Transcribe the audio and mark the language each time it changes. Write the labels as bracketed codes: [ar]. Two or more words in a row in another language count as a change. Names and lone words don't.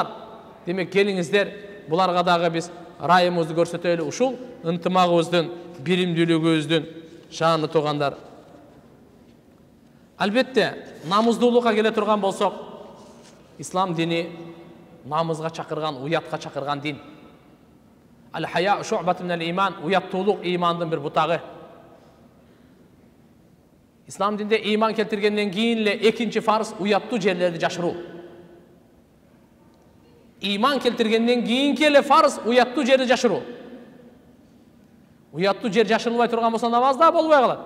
[ky] Демек келиңиздер, буларга дагы биз райымыбызды көрсөтөлү. Ушул ынтымагыбыздын, биримдүүлүгүбүздүн шааны тугандар. Албетте, намуздуулукка келе турган болсок, ислам дини намызга чакырган, уятка чакырган дин. [ar] الحياء شعبة من الإيمان, [ky] уяттуулук имандын бир бутагы. Ислам динде иман келтиргенден кийин эле экинчи фарз уяттуу жерлерди жашыруу. Иман келтиргенден кийин эле фарз уяттуу жерди жашыруу. Уяттуу жер жашырылбай турган болсо намазда болбой калат.